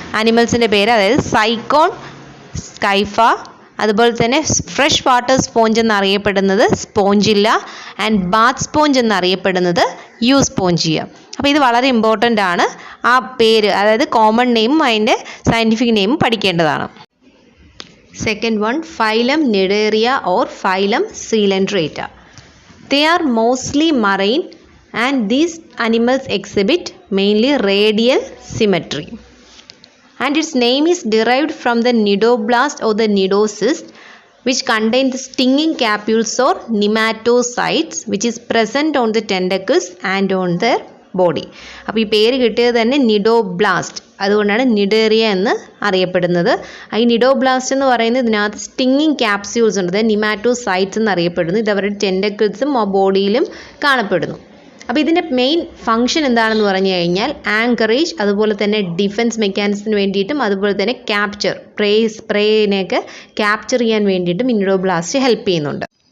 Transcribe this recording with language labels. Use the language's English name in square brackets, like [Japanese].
[Malayalam] അനിമൽസിൻ്റെ പേര്, അതായത് സൈക്കോൺ, സ്കൈഫ, അതുപോലെ തന്നെ ഫ്രഷ് വാട്ടർ സ്പോഞ്ച് എന്നറിയപ്പെടുന്നത് സ്പോഞ്ചില്ല ആൻഡ് ബാത്ത് സ്പോഞ്ച് എന്നറിയപ്പെടുന്നത് യൂസ്പോഞ്ചിയ. അപ്പോൾ ഇത് വളരെ ഇമ്പോർട്ടൻ്റ് ആണ്. ആ പേര്, അതായത് കോമൺ നെയിമും അതിൻ്റെ സയൻറ്റിഫിക് നെയിമും പഠിക്കേണ്ടതാണ്. [English] Second one, phylum Cnidaria or phylum Coelenterata. They are mostly marine and these animals exhibit mainly radial symmetry. And its name is derived from the nidoblast or the nidocyst, which contain the stinging capsules or nematocytes which is present on the tentacles and on their body. [Malayalam] അപ്പോൾ ഈ പേര് കിട്ടിയത് തന്നെ cnidoblast, അതുകൊണ്ടാണ് cnidaria എന്ന് അറിയപ്പെടുന്നത്. ഈ cnidoblast എന്ന് പറയുന്നത് ഇതിനകത്ത് സ്റ്റിങ്ങിങ് ക്യാപ്സ്യൂൾസ് ഉണ്ട്, നിമാറ്റോസൈറ്റ്സ് എന്നറിയപ്പെടുന്നു. ഇത് അവരുടെ ടെൻഡക്കിൾസും ബോഡിയിലും കാണപ്പെടുന്നു. അപ്പോൾ ഇതിൻ്റെ മെയിൻ ഫംഗ്ഷൻ എന്താണെന്ന് പറഞ്ഞു കഴിഞ്ഞാൽ ആങ്കറേജ്, അതുപോലെ തന്നെ ഡിഫൻസ് മെക്കാനിസത്തിന് വേണ്ടിയിട്ടും അതുപോലെ തന്നെ ക്യാപ്ചർ, സ്പ്രേനെയൊക്കെ ക്യാപ്ചർ ചെയ്യാൻ വേണ്ടിയിട്ടും നിഡോബ്ലാസ്റ്റ് ഹെൽപ്പ് ചെയ്യുന്നുണ്ട്.